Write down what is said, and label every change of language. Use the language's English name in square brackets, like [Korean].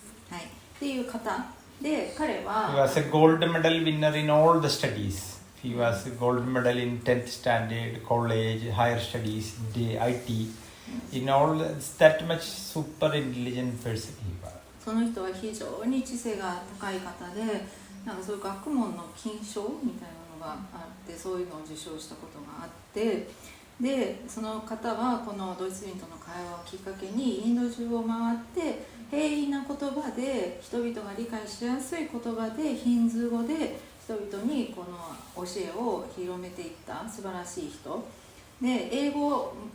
[Japanese] はい、っていう方で、彼は [English] He was a gold medal winner in all the studies. He was a gold medal in 10th standard, college, higher studies, IT. In all, that much super intelligent person he was. [Japanese] その人は非常に知性が高い方で、なんかそういう学問の金賞みたいなのがあって、そういうのを受賞したことがあって、でその方はこのドイツ人との会話をきっかけにインド中を回って平易な言葉で人々が理解しやすい言葉でヒンズー語で人々にこの教えを広めていった素晴らしい人で、英語